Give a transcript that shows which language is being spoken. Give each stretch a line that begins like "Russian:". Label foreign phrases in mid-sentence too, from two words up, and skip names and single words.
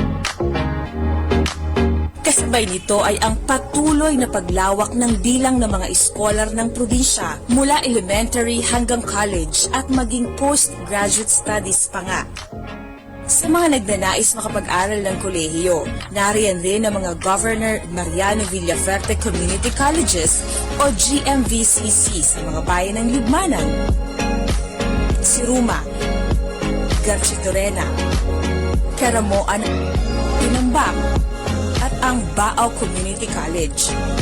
Filipino: Kasabay nito ay ang patuloy na paglawak ng bilang ng mga eskolar ng probinsya mula elementary hanggang college at maging
English: postgraduate studies
Filipino: pa nga. Sa mga nagnanais makapag-aral ng kolehiyo, nariyan rin ang mga Governor Mariano Villaferte Community Colleges o GMVCC sa mga bayan ng Libmanan, Siruma, Garchitorena, Caramoan, Tinambak, at ang Baao Community College.